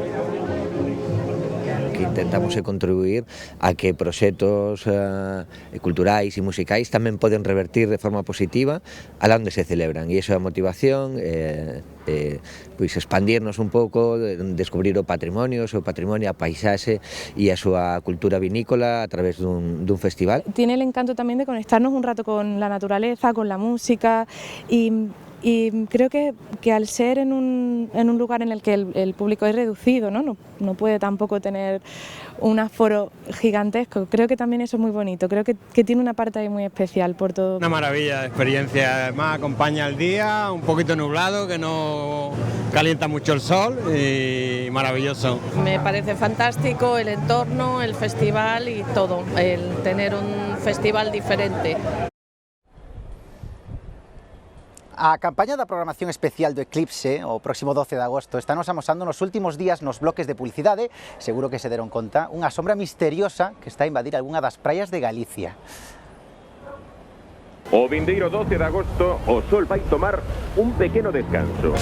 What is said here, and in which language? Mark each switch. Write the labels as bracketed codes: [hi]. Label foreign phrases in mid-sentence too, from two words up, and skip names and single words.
[gl] Que intentamos contribuir a que proxectos culturais e musicais tamén poden revertir de forma positiva alá onde se celebran, e iso é a motivación, pois expandirnos un pouco, descubrir o patrimonio, a paisaxe e a súa cultura vinícola a través dun festival. [es] Tiene el encanto tamén de conectarnos un rato con la naturaleza, con la música, y creo que al ser en un lugar en el que el público es reducido, no puede tampoco tener un aforo gigantesco, creo que también eso es muy bonito, creo que tiene una parte ahí muy especial por todo. Una maravilla de experiencia, además acompaña el día, un poquito nublado, que no calienta mucho el sol, y maravilloso. Me parece fantástico el entorno, el festival y todo, el tener un festival diferente. [gl] A campaña da programación especial do Eclipse, o próximo 12 de agosto, está nos amosando nos últimos días nos bloques de publicidade, seguro que se deron conta, unha sombra misteriosa que está a invadir algunha das praias de Galicia. O vindeiro 12 de agosto, o sol vai tomar un pequeno descanso.